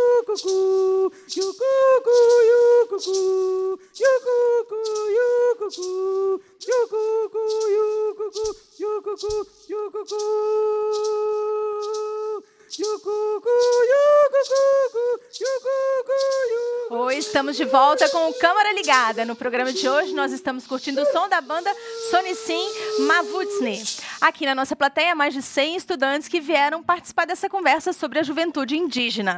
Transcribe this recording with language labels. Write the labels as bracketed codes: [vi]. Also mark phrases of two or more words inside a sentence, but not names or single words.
[pt] yucucu, yucucu, yucucu, yucucu, yucucu, yucucu, yucucu, yucucu, yucucu, yucucu, Oi, estamos de volta com o Câmara Ligada. No programa de hoje, nós estamos curtindo o som da banda Sonicim Mavutsny. Aqui na nossa plateia, mais de 100 estudantes que vieram participar dessa conversa sobre a juventude indígena.